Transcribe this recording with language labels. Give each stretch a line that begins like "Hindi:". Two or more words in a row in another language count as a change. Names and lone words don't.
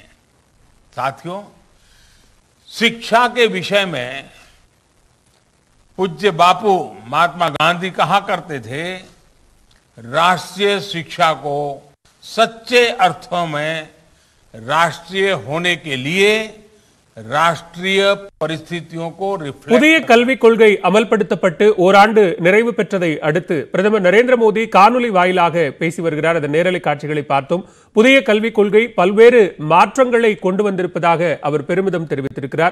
Hindi: साथियों, शिक्षा के विषय में पूज्य बापू महात्मा गांधी कहा करते थे, राष्ट्रीय शिक्षा को सच्चे अर्थों में राष्ट्रीय होने के लिए ராஷ்டிரிய परिस्थितियों
Tamil: புதிய கல்விக் கொள்கை அமல்படுத்தப்பட்டு ஓராண்டு நிறைவு பெற்றதை அடுத்து பிரதமர் நரேந்திர மோடி காணொலி வாயிலாக பேசி வருகிறார். அந்த நேரலை காட்சிகளை பார்த்தோம். புதிய கல்விக் கொள்கை பல்வேறு மாற்றங்களை கொண்டு வந்திருப்பதாக அவர் பெருமிதம் தெரிவித்திருக்கிறார்.